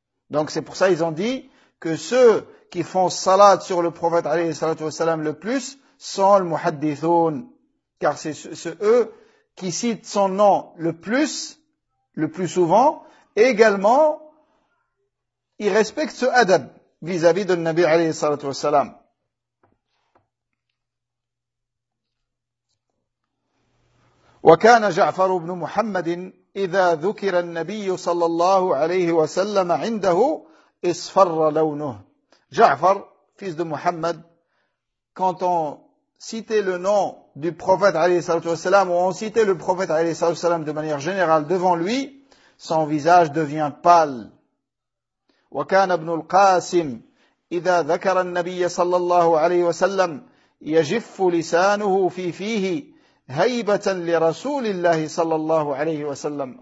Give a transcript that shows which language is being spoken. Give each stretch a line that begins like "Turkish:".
French: Donc, c'est pour ça, ils ont dit que ceux qui font salat sur le prophète, alayhi salatu wassalam, le plus, sont le muhaddithoun. Car c'est eux qui citent son nom le plus souvent, et également, ils respectent ce adab vis-à-vis de Nabi, alayhi salatu wassalam.
Arabic: وكان جعفر بن محمد إذا ذكر النبي صلى الله عليه وسلم عنده اصفر لونه.
French: جعفر fils de محمد, quand on citait le nom du prophète عليه الصلاة والسلام ou on citait le prophète عليه الصلاة والسلام de manière générale devant lui, son visage devient pâle.
Arabic: وكان ابن القاسم إذا ذكر النبي صلى الله عليه وسلم يجف لسانه في فيه هيبة لرسول الله صلى الله عليه وسلم.